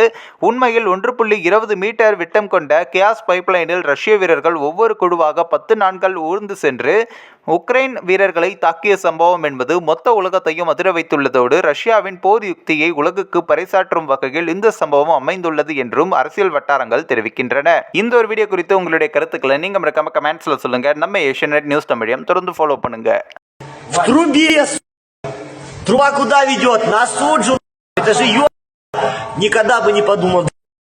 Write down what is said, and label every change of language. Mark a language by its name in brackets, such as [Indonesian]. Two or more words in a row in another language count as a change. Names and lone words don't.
[Tamil] உண்மையில் 1.20 மீட்டர் விட்டம் கொண்ட கியாஸ் பைப்லைனில் ரஷ்ய வீரர்கள் ஒவ்வொரு குழுவாக 10 நாட்கள் ஊர்ந்து சென்று உக்ரைன் வீரர்களை தாக்கிய சம்பவம் என்பது மொத்த உலகத்தையும் அதிர வைத்துள்ளதோடு ரஷ்யாவின் போர் யுக்தியை உலகுக்கு பறைசாற்றும் வகையில் இந்த சம்பவம் அமைந்துள்ளது என்றும் அரசியல் வட்டாரங்கள் தெரிவிக்கின்றன. இந்த ஒரு வீடியோ குறித்து உங்களுடைய கருத்துக்களை நீங்க மறக்காம கமெண்ட்ஸ்ல சொல்லுங்க. நம்ம ஏஷியநெட் நியூஸ் தமிழையும் தொடர்ந்து ஃபாலோ பண்ணுங்க. [Russian] Труба куда ведет? На суджу. Это же никогда бы не подумал.